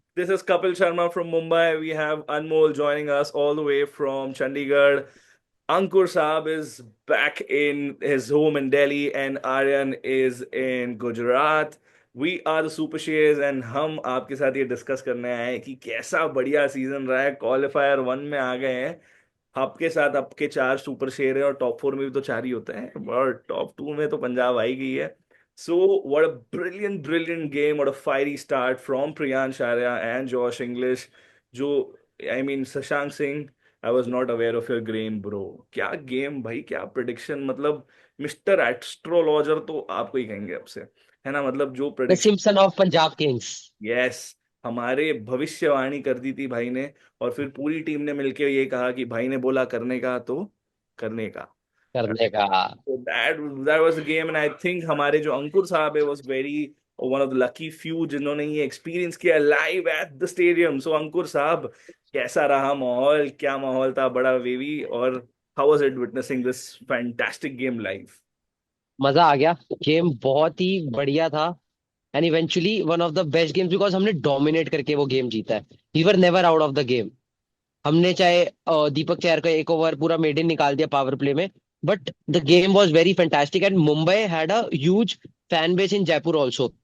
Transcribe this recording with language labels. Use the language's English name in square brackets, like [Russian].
[English] This is Kapil Sharma from Mumbai. We have Anmol joining us all the way from Chandigarh. Ankur Saab is back in his home in Delhi, and Aryan is in Gujarat. We are the Super Shays, and [Hindi] हम आपके साथ ये discuss करने आए हैं कि कैसा बढ़िया सीजन रहा है। क्वालिफायर वन में आ गए हैं। आपके साथ आपके चार सुपर शेर है, और टॉप फोर में भी तो चार ही होते हैं, और टॉप टू में तो पंजाब आई गई है। [English] So, what a brilliant, brilliant game! What a fiery start from Priyan Sharia and Josh English. जो, I mean, Shashank Singh, I was not aware of your game, bro. [Hindi] क्या गेम भाई, क्या prediction! मतलब mister astrologer तो आपको ही कहेंगे अब से, है ना? मतलब जो [English] The prediction, Simpson of Punjab Kings. [Hindi] Yes, हमारे भविष्यवाणी कर दी थी भाई ने। और फिर पूरी टीम ने मिलके ये कहा कि भाई ने बोला करने का तो करने का। करने का। [English] So that was the game, and I think [Hindi] हमारे जो अंकुर साहब है [English] was very one of the lucky few [Hindi] जिन्होंने ये एक्सपीरियंस किया [English] live at the stadium. [Hindi] So अंकुर साहब, कैसा रहा माहौल? क्या माहौल था, बड़ा वेवी? [English] और how was it witnessing this fantastic game live? [Hindi] मजा आ गया। गेम बहुत ही बढ़िया था। [English] and eventually one of the best games, because [Hindi] हमने डोमिनेट करके वो गेम जीता है। [English] We were never out of the game. [Hindi] हमने चाहे दीपक चहर का एक ओवर पूरा मेडन निकाल दिया पावर प्ले में, [English] But the game was very fantastic and Mumbai had a huge fan base in Jaipur also.